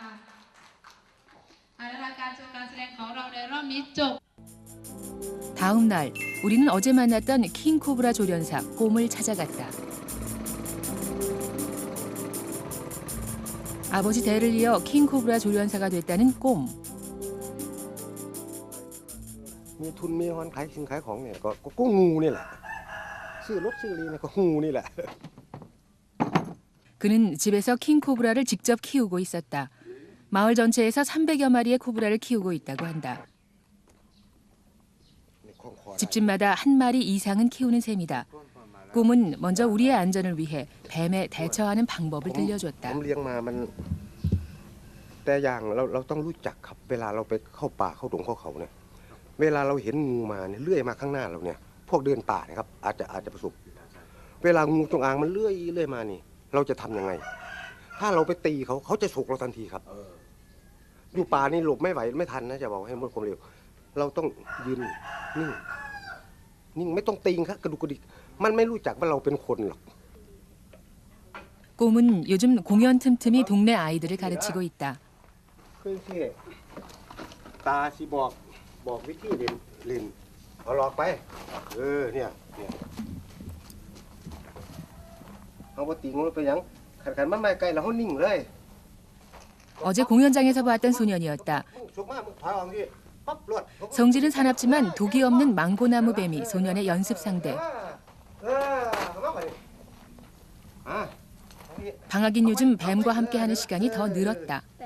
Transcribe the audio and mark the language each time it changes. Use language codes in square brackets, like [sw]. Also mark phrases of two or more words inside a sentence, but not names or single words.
[ko] 다음 날 우리는 어제 만났던 킹코브라 조련사 꼼을 찾아갔다. 아버지 대를 이어 킹코브라 조련사가 됐다는 꼼. [th] มีทุนมีฮอนขายสินขายของเนี่ยก็งูนี่แหละซื้อรถซื้ออะไรเนี่ยก็งูนี่แหละ [ko] 그는 집에서 킹코브라를 직접 키우고 있었다. 마을 전체에서 300여 마리의 코브라를 키우고 있다고 한다. 집집마다 한 마리 이상은 키우는 셈이다. 꼼은 먼저 우리의 안전을 위해 뱀에 대처하는 방법을 들려줬다. [th] ผมเลี้ยงมามันแต่อย่างเราต้องรู้จักครับเวลาเราไปเข้าป่าเข้าดงเข้าเขาเนี่ยเวลาเราเห็นงูมาเนี่ยเลื่อยมาข้างหน้าเราเนี่ยพวกเดินป่านะครับอาจจะประสบเวลางูจงอางมันเลื่อยมานี่เราจะทำยังไงถ้าเราไปตีเขาจะฉกเราทันทีครับอยู่ป่านี่หลบไม่ไหวไม่ทันนะจะบอกให้หมดความเร็วเราต้องยืนนิ่งไม่ต้องตีครับกระดุกกระดิกมันไม่รู้จักว่าเราเป็นคนหรอก [ko] 꼼은 요즘 공연 틈틈이 동네 아이들을 가르치고 있다. [tts] คือสิตาสิบอกวิธีเล่นเอาหลอกไปเนี่ยเอาบ่ตีงูไปยังขันมันมาใกล้แล้วเฮานิ่งเลย [ko] 어제 공연장에서 봤던 소년이었다. 성질은 사납지만 독이 없는 망고나무 뱀이 소년의 연습 상대. 방학인 요즘 뱀과 함께하는 시간이 더 늘었다.